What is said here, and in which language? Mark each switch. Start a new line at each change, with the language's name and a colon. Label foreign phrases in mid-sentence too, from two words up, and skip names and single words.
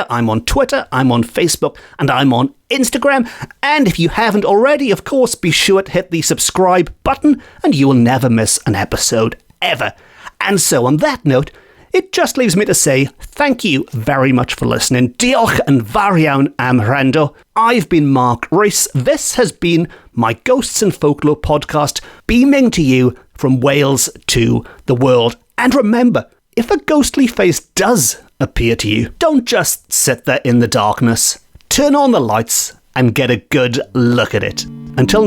English: I'm on Twitter, I'm on Facebook, and I'm on Instagram. And if you haven't already, of course, be sure to hit the subscribe button and you will never miss an episode ever. And so on that note, it just leaves me to say thank you very much for listening.
Welsh: Diolch yn fawr iawn am wrando.
English: I've been Mark Rees. This has been my Ghosts and Folklore podcast, beaming to you from Wales to the world. And remember, if a ghostly face does appear to you, don't just sit there in the darkness. Turn on the lights and get a good look at it.